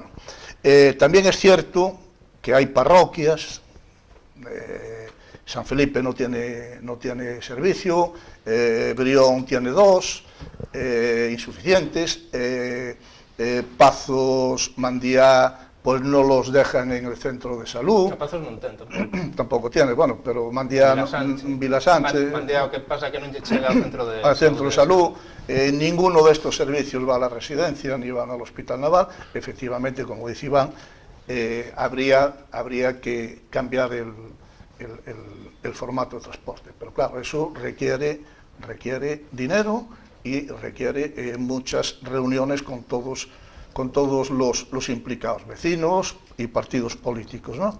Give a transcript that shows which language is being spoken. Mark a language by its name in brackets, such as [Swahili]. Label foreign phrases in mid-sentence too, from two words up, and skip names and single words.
[Spanish] También es cierto que hay parroquias, San Felipe no tiene servicio, Brión tiene 2, insuficientes, Pazos, Mandiá, pues no los dejan en el centro de salud. [Galician] Pazos non ten [Spanish] tampoco tiene, bueno, pero Mandiá, Vilasánchez... [Galician] Mandiá, o que pasa que non lle chega ao centro de salud. [Spanish] Ninguno de estos servicios va a la residencia, ni van al hospital naval. Efectivamente, como dice Iván, habría que cambiar el formato de transporte. Pero claro, eso requiere dinero y requiere muchas reuniones con todos los implicados, vecinos y partidos políticos, ¿no?